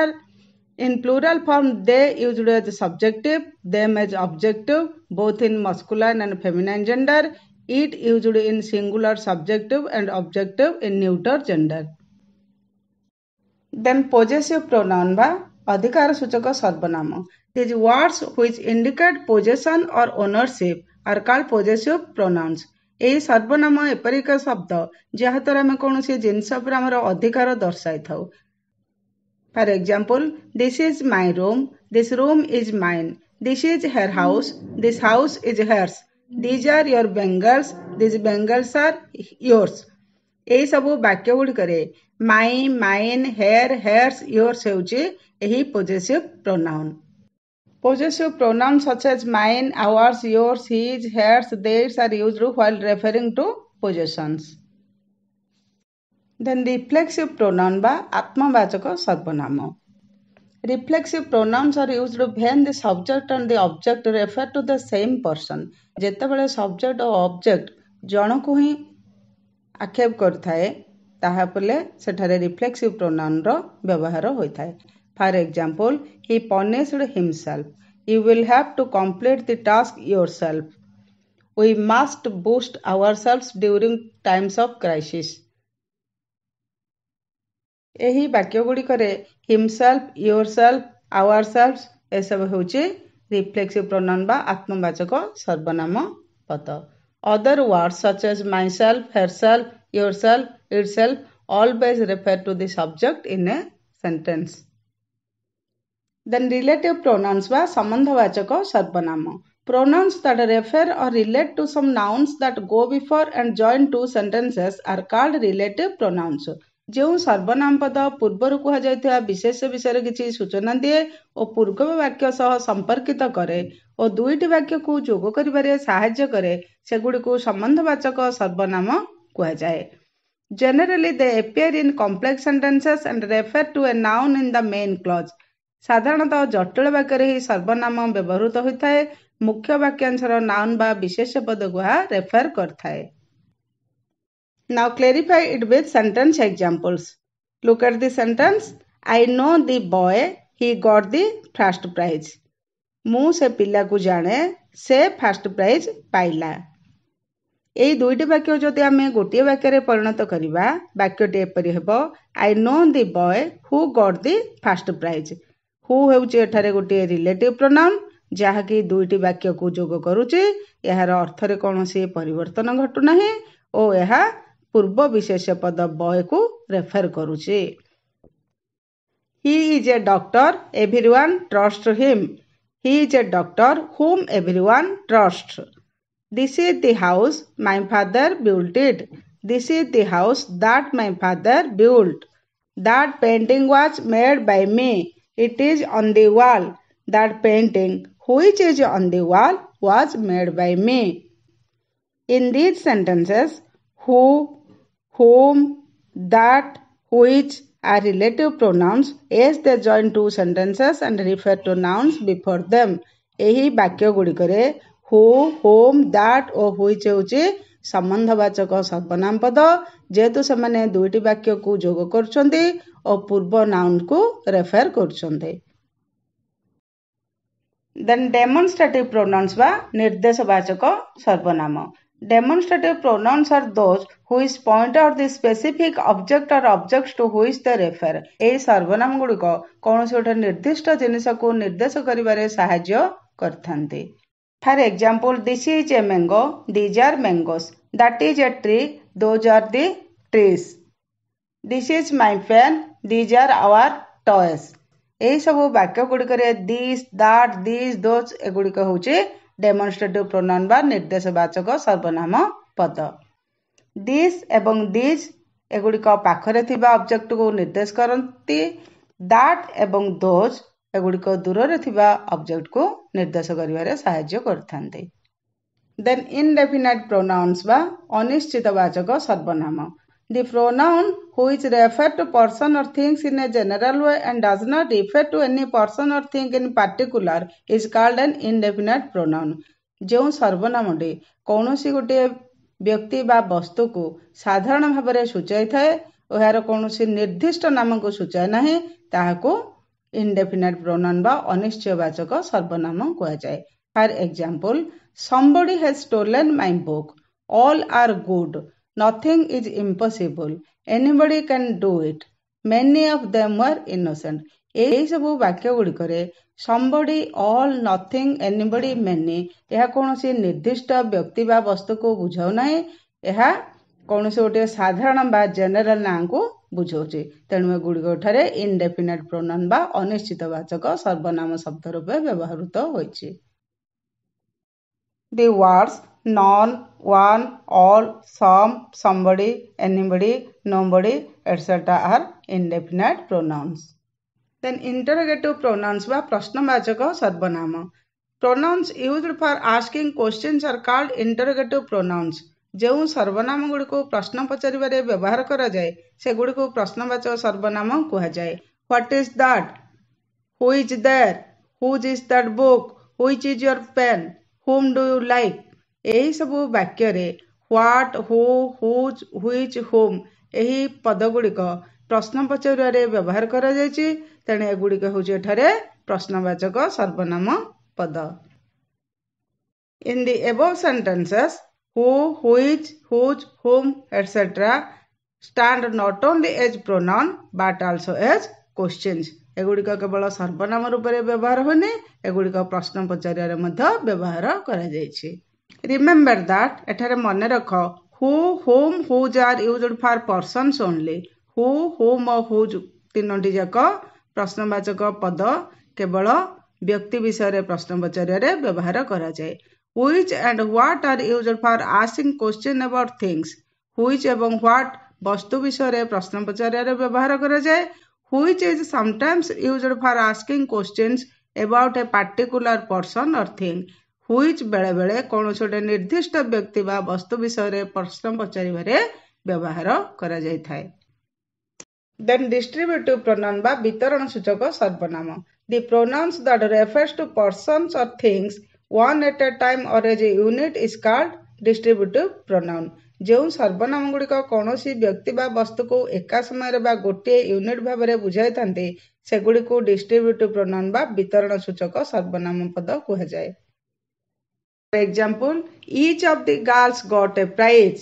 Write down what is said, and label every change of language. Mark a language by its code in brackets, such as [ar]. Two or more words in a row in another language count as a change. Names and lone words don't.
[en] In plural form, they used as subjective, them as objective, both in masculine and feminine gender. It used in singular subjective and objective in neuter gender. Then possessive pronoun [or] ବା ଅଧିକାର ସୂଚକ ସର୍ବନାମ. [en] These words which indicate possession or ownership are called possessive pronouns. [or] ଏହି ସର୍ବନାମ ଏପରି ଏକ ଶବ୍ଦ ଯାହାଦ୍ୱାରା ଆମେ କୌଣସି ଜିନିଷ ଉପରେ ଆମର ଅଧିକାର ଦର୍ଶାଇଥାଉ। [en] For example, this is my room, this room is mine, this is her house, this house is hers, these are your bangles, these bangles are yours. [or] ଏହିସବୁ ବାକ୍ୟ ଗୁଡ଼ିକରେ [en] my, mine, her, hers, yours [or] ହେଉଛି ଏହି [en] possessive pronoun. Possessive pronouns such as mine, ours, yours, his, hers, theirs are used while referring to possessions. Then reflexive pronoun [or] ବା ଆତ୍ମବାଚକ ସର୍ବନାମ. [en] Reflexive pronouns are used when the subject and the object refer to the same person. [or] ଯେତେବେଳେ subject ଓ object ଜଣକୁ ହିଁ ଆକ୍ଷେପ କରିଥାଏ, ତାହା ବୋଲେ ସେଠାରେ [en] reflexive pronoun [or] ର ବ୍ୟବହାର ହୋଇଥାଏ। [en] For example, he punished himself. You will have to complete the task yourself. We must boost ourselves during times of crisis. [or] ଏହି ବାକ୍ୟ ଗୁଡ଼ିକରେ [en] himself, yourself, ourselves [or] ଏସବୁ ହେଉଛି [en] reflexive pronoun [or] ବା ଆତ୍ମବାଚକ ସର୍ବନାମ ପଦ. [en] Other words such as myself, herself, yourself, itself always refer to the subject in a sentence. Then relative pronouns [or] ବା ସମ୍ବନ୍ଧବାଚକ ସର୍ବନାମ. [en] Pronouns that refer or relate to some nouns that go before and join two sentences are called relative pronouns. [or] ଯେଉଁ ସର୍ବନାମ ପଦ ପୂର୍ବରୁ କୁହାଯାଇଥିବା ବିଶେଷ ବିଷୟରେ କିଛି ସୂଚନା ଦିଏ ଓ ପୂର୍ବ ବାକ୍ୟ ସହ ସମ୍ପର୍କିତ କରେ ଓ ଦୁଇଟି ବାକ୍ୟକୁ ଯୋଗ କରିବାରେ ସାହାଯ୍ୟ କରେ, ସେଗୁଡ଼ିକୁ ସମ୍ବନ୍ଧବାଚକ ସର୍ବନାମ କୁହାଯାଏ. [en] Generally, they appear in complex sentences and refer to a noun in the main clause. [or] ସାଧାରଣତଃ ଜଟିଳ ବାକ୍ୟରେ ହିଁ ସର୍ବନାମ ବ୍ୟବହୃତ ହୋଇଥାଏ, ମୁଖ୍ୟ ବାକ୍ୟାଂଶର ନାଉନ୍ ବା ବିଶେଷ ପଦକୁ ଏହା ରେଫର କରିଥାଏ। [en] Now clarify it with sentence examples. Look at the sentence. I know the boy, he got the first prize. [or] ମୁଁ ସେ ପିଲାକୁ ଜାଣେ, ସେ [en] first prize [or] ପାଇଲା। ଏହି ଦୁଇଟି ବାକ୍ୟ ଯଦି ଆମେ ଗୋଟିଏ ବାକ୍ୟରେ ପରିଣତ କରିବା, ବାକ୍ୟଟି ଏପରି ହେବ, [en] I know the boy who got the first prize. [or] who ହେଉଛି ଏଠାରେ ଗୋଟିଏ [en] relative pronoun [or] ଯାହାକି ଦୁଇଟି ବାକ୍ୟକୁ ଯୋଗ କରୁଛି। ଏହାର ଅର୍ଥରେ କୌଣସି ପରିବର୍ତ୍ତନ ଘଟୁନାହିଁ ଓ ଏହା ପୂର୍ବ ବିଶେଷ ପଦ ବୟକୁ ରେଫର କରୁଛି। [en] He is a doctor, everyone trusts him. He is a doctor whom everyone trusts. This is the house, my father built it. This is the house that my father built. That painting was made by me. It is on the wall. That painting, which is on the wall, was made by me. In these sentences, who, whom, that, which are relative pronouns as they join two sentences and refer to nouns before them. [or] ଏହି ବାକ୍ୟ ଗୁଡ଼ିକରେ [en] who, whom, that [or] ଓ which ହେଉଛି ସମ୍ବନ୍ଧବାଚକ ସର୍ବନାମ ପଦ, ଯେହେତୁ ସେମାନେ ଦୁଇଟି ବାକ୍ୟକୁ ଯୋଗ କରୁଛନ୍ତି ଓ ପୂର୍ବ ନାଉନକୁ ରେଫର କରୁଛନ୍ତି। [en] Then demonstrative pronouns [or] ବା ନିର୍ଦ୍ଦେଶବାଚକ ସର୍ବନାମ। [en] Demonstrative pronouns are those which point out the specific object or objects to which they refer. [or] ଏହି ସର୍ବନାମ ଗୁଡ଼ିକ କୌଣସି ଗୋଟେ ନିର୍ଦ୍ଦିଷ୍ଟ ଜିନିଷକୁ ନିର୍ଦ୍ଦେଶ କରିବାରେ ସାହାଯ୍ୟ କରିଥାନ୍ତି। [en] For example, this is a mango, these are mangoes. That is a tree, those are the trees. This is my pen, these are our toys. [or] ଏହି ସବୁ ବାକ୍ୟ ଗୁଡ଼ିକରେ [en] this, that, these, those [or] ଏଗୁଡ଼ିକ ହେଉଛି [en] demonstrative pronoun [or] ବା ନିର୍ଦ୍ଦେଶବାଚକ ସର୍ବନାମ ପଦ। this ଏବଂ these ଏଗୁଡ଼ିକ ପାଖରେ ଥିବା ଅବଜେକ୍ଟକୁ ନିର୍ଦ୍ଦେଶ କରନ୍ତି। that ଏବଂ those ଏଗୁଡ଼ିକ ଦୂରରେ ଥିବା ଅବଜେକ୍ଟକୁ ନିର୍ଦ୍ଦେଶ କରିବାରେ ସାହାଯ୍ୟ କରିଥାନ୍ତି। [en] Then indefinite pronouns [or] ବା ଅନିଶ୍ଚିତବାଚକ ସର୍ବନାମ। [en] The pronoun which refers to person or things in a general way and does not refer to any person or thing in particular is called an indefinite pronoun. [or] ଯେଉଁ ସର୍ବନାମଟି କୌଣସି ଗୋଟିଏ ବ୍ୟକ୍ତି ବା ବସ୍ତୁକୁ ସାଧାରଣ ଭାବରେ ସୂଚାଇଥାଏ ଓ ଏହାର କୌଣସି ନିର୍ଦ୍ଦିଷ୍ଟ ନାମକୁ ସୂଚାଏ ନାହିଁ ତାହାକୁ [en] indefinite pronoun [or] ବା ଅନିଶ୍ଚୟବାଚକ ସର୍ବନାମ କୁହାଯାଏ। [en] For example, somebody has stolen my book. All are good. Nothing is impossible. Anybody can do it. Many of them were innocent. [or] ଏହି ସବୁ ବାକ୍ୟ ଗୁଡ଼ିକରେ [en] somebody, all, nothing, anybody, many [or] ଏହା କୌଣସି ନିର୍ଦ୍ଦିଷ୍ଟ ବ୍ୟକ୍ତି ବା ବସ୍ତୁକୁ ବୁଝାଉ ନାହିଁ। ଏହା କୌଣସି ଗୋଟିଏ ସାଧାରଣ ବା ଜେନେରାଲ ନାଁକୁ ବୁଝାଉଛି। ତେଣୁ ଏଗୁଡ଼ିକ ଠାରେ [en] indefinite pronoun [or] ବା ଅନିଶ୍ଚିତବାଚକ ସର୍ବନାମ ଶବ୍ଦ ରୂପେ ବ୍ୟବହୃତ ହୋଇଛି। [en] The words none, one, all, some, somebody, anybody, nobody, etc. are indefinite pronouns. Then interrogative pronouns [or] ବା ପ୍ରଶ୍ନବାଚକ ସର୍ବନାମ। [en] Pronouns used for asking questions are called interrogative pronouns. [or] ଯେଉଁ ସର୍ବନାମ ଗୁଡ଼ିକୁ ପ୍ରଶ୍ନ ପଚାରିବାରେ ବ୍ୟବହାର କରାଯାଏ ସେଗୁଡ଼ିକୁ ପ୍ରଶ୍ନବାଚକ ସର୍ବନାମ କୁହାଯାଏ। [en] What is that? Who is there? Whose is that book? Which is your pen? Whom do you like? [or] ଏହି ସବୁ ବାକ୍ୟରେ [en] what, who, whose, which, whom [or] ଏହି ପଦଗୁଡ଼ିକ ପ୍ରଶ୍ନ ପଚାରିବାରେ ବ୍ୟବହାର କରାଯାଇଛି। ତେଣୁ ଏଗୁଡ଼ିକ ହେଉଛି ଏଠାରେ ପ୍ରଶ୍ନବାଚକ ସର୍ବନାମ ପଦ। [en] In the above sentences, who, which, whose, whom, etc. stand not only as pronoun but also as questions. [or] ଏଗୁଡ଼ିକ କେବଳ ସର୍ବନାମ ରୂପରେ ବ୍ୟବହାର ହୋଇନି, ଏଗୁଡ଼ିକ ପ୍ରଶ୍ନ ପଚାରିବାରେ ମଧ୍ୟ ବ୍ୟବହାର କରାଯାଇଛି। [en] Remember that [or] ଏଠାରେ ମନେ ରଖ [en] who, whom, whose are used for persons only. who, whom [or] ଓ whose ତିନୋଟି ଯାକ ପ୍ରଶ୍ନବାଚକ ପଦ କେବଳ ବ୍ୟକ୍ତି ବିଷୟରେ ପ୍ରଶ୍ନ ପଚାରିବାରେ ବ୍ୟବହାର କରାଯାଏ। [en] which and what are used for asking question about things. [or] which ଏବଂ what ବସ୍ତୁ ବିଷୟରେ ପ୍ରଶ୍ନ ପଚାରିବାରେ ବ୍ୟବହାର କରାଯାଏ। [en] which is sometimes used for asking questions about a particular person or thing. [or] which ବେଳେବେଳେ କୌଣସି ଗୋଟେ ନିର୍ଦ୍ଦିଷ୍ଟ ବ୍ୟକ୍ତି ବା ବସ୍ତୁ ବିଷୟରେ ପ୍ରଶ୍ନ ପଚାରିବାରେ ବ୍ୟବହାର କରାଯାଇଥାଏ। [en] Then distributive pronoun [or] ବା ବିତରଣ ସୂଚକ ସର୍ବନାମ। [en] The pronouns that refers to persons or things one at a time or as a unit is called distributive pronoun. [or] ଯେଉଁ ସର୍ବନାମ ଗୁଡ଼ିକ କୌଣସି ବ୍ୟକ୍ତି ବା ବସ୍ତୁକୁ ଏକା ସମୟରେ ବା ଗୋଟିଏ ୟୁନିଟ୍ ଭାବରେ ବୁଝାଇଥାନ୍ତି ସେଗୁଡ଼ିକୁ [en] distributive pronoun [or] ବା ବିତରଣ ସୂଚକ ସର୍ବନାମ ପଦ କୁହାଯାଏ। [en] For example, each of the girls got a prize.